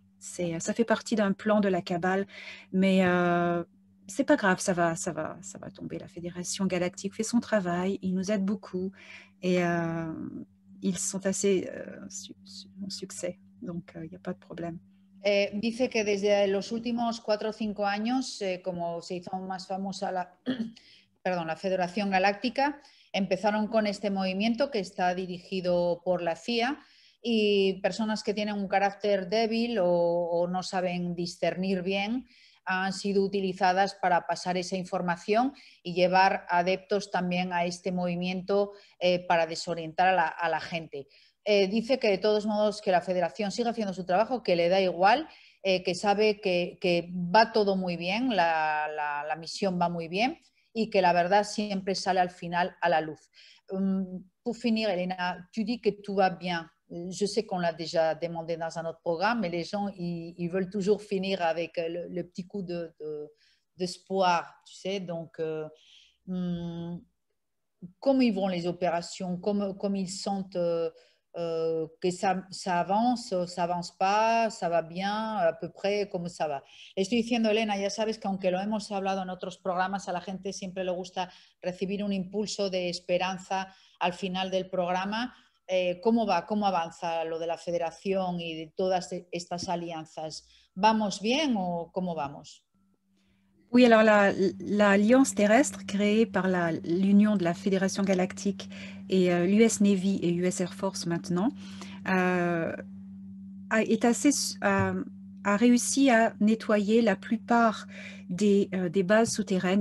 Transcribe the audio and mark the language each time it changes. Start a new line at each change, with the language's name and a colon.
French: Ça fait partie d'un plan de la Kabbale, mais c'est pas grave, ça va tomber. La Fédération Galactique fait son travail, ils nous aident beaucoup et ils sont assez en succès, donc il n'y a pas de problème.
Spanish: Dice que desde los últimos 4 o 5 años, como se hizo más famosa la Federación Galáctica, empezaron con este movimiento que está dirigido por la CIA y personas que tienen un carácter débil o no saben discernir bien han sido utilizadas para pasar esa información y llevar adeptos también a este movimiento para desorientar a la gente. Dice que de todos modos que la Federación sigue haciendo su trabajo, que le da igual, que sabe que va todo muy bien, la misión va muy bien y que la verdad siempre sale al final a la luz.
French: Pour finir, Elena, tu dis que tout va bien. Je sais qu'on l'a déjà demandé dans un autre programme, mais les gens, ils veulent toujours finir avec le petit coup d'espoir, tu sais. Donc, comment ils vont les opérations, comme ils sentent que ça avance pas, ça va bien, à peu près, cómo ça va.
Spanish: Le estoy diciendo, Elena, ya sabes que aunque lo hemos hablado en otros programas, a la gente siempre le gusta recibir un impulso de esperanza al final del programa. ¿Cómo va? ¿Cómo avanza lo de la Federación y de todas estas alianzas? ¿Vamos bien o cómo vamos?
French: Oui, alors l'Alliance terrestre créée par l'Union de la Fédération Galactique et l'US Navy et US Air Force maintenant a réussi à nettoyer la plupart des bases souterraines.